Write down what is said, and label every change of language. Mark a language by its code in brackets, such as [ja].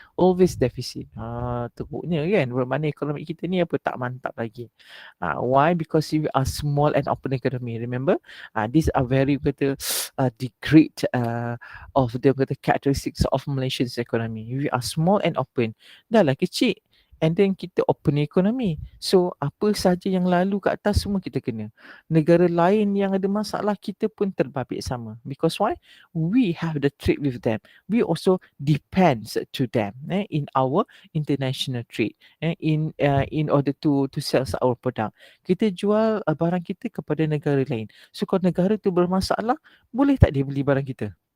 [en] Always deficit. [ms] Teruknya kan. Bermakna ekonomi kita ni apa tak mantap lagi. Why? [en] Because we are small and open economy. Remember? These are very kata the great of the characteristics of Malaysia's economy. We are small and open. [ms] Dah lah kecil. [en] And then kita open economy. [ms] So apa saja yang lalu kat atas semua kita kena. Negara lain yang ada masalah kita pun terbabit sama. [en] Because why? We have the trade with them. We also depends to them in our international trade. In order to sell our product. [ms] Kita jual barang kita kepada negara lain. So kalau negara tu bermasalah, boleh tak dia beli barang kita?